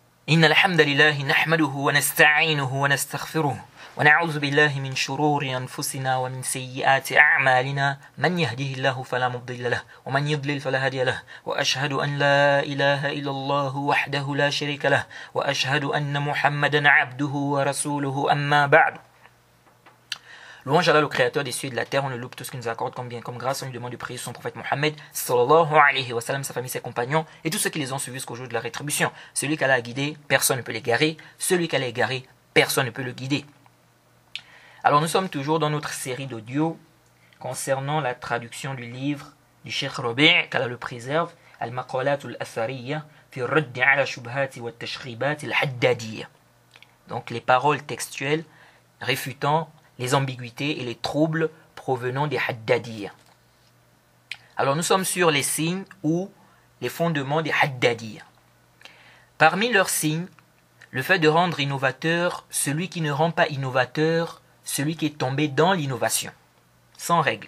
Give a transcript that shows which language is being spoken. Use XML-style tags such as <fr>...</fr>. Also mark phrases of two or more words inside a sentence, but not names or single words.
<ar>إن الحمد لله نحمده ونستعينه ونستغفره ونعوذ بالله من شرور أنفسنا ومن سيئات أعمالنا من يهده الله فلا مضل له ومن يضلل فلا هادي له وأشهد أن لا إله إلا الله وحده لا شريك له وأشهد أن محمدا عبده ورسوله أما بعد.</ar> <fr>Louange à Allah, le créateur des cieux et de la terre, on le loue tout ce qu'il nous accorde comme bien, comme grâce, on lui demande de prier son prophète Mohammed,</fr> <ar>صلى الله عليه وسلم,</ar> <fr>sa famille, ses compagnons, et tous ceux qui les ont suivis jusqu'au jour de la rétribution. Celui qu'Allah a guidé, personne ne peut l'égarer. Celui qu'Allah a égaré, personne ne peut le guider. Alors nous sommes toujours dans notre série d'audio concernant la traduction du livre du Cheikh Rabi', qu'Allah le préserve, Al-Maqalat al-Athariyya, fi raddi ala shubhati wa tashribat al-Haddadiyya. Donc les paroles textuelles réfutant les ambiguïtés et les troubles provenant des Haddadiyya. Alors nous sommes sur les signes ou les fondements des Haddadiyya. Parmi leurs signes, le fait de rendre innovateur celui qui ne rend pas innovateur celui qui est tombé dans l'innovation, sans règle.</fr>